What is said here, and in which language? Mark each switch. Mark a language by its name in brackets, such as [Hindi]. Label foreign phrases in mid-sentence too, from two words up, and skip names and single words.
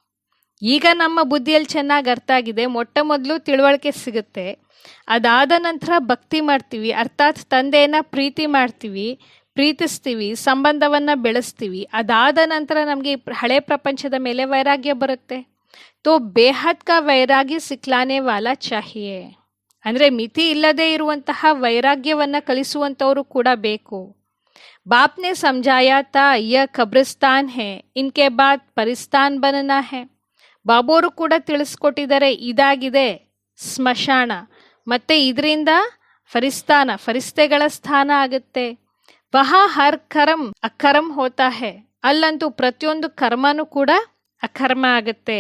[Kannada] ಈಗ ನಮ್ಮ ಬುದ್ಧಿಯಲ್ಲಿ ಚೆನ್ನಾಗಿ ಅರ್ಥ ಆಗಿದೆ, ಮೊಟ್ಟ ಮೊದಲು ತಿಳುವಳಿಕೆ ಸಿಗುತ್ತೆ, ಅದಾದ ನಂತರ ಭಕ್ತಿ ಮಾಡ್ತೀವಿ, ಅರ್ಥಾತ್ ತಂದೆಯನ್ನು ಪ್ರೀತಿಸ್ತೀವಿ, ಸಂಬಂಧವನ್ನು ಬೆಳೆಸ್ತೀವಿ. ಅದಾದ ನಂತರ ನಮಗೆ ಹಳೆ ಪ್ರಪಂಚದ ಮೇಲೆ ವೈರಾಗ್ಯ ಬರುತ್ತೆ. [Hindi] तो बेहद का वैराग्य सिखलाने वाला चाहिए. [Kannada] ಅಂದರೆ ಮಿತಿ ಇಲ್ಲದೆ ಇರುವಂತಹ ವೈರಾಗ್ಯವನ್ನು ಕಲಿಸುವಂಥವರು ಕೂಡ ಬೇಕು. [Hindi] बाप ने समझाया था यह कब्रिस्तान है, इनके बाद परिस्तान बनना है. [Kannada] ಬಾಬೋರು ಕೂಡ ತಿಳಿಸ್ಕೊಟ್ಟಿದ್ದಾರೆ, ಇದಾಗಿದೆ ಸ್ಮಶಾನ, ಮತ್ತೆ ಇದರಿಂದ ಫರಿಸ್ತೆಗಳ ಸ್ಥಾನ ಆಗುತ್ತೆ. [Hindi] वहाँ हर कर्म अकर्म होता है. [Kannada] ಅಲ್ಲಂತೂ ಪ್ರತಿಯೊಂದು ಕರ್ಮನೂ ಕೂಡ ಅಕರ್ಮ ಆಗುತ್ತೆ.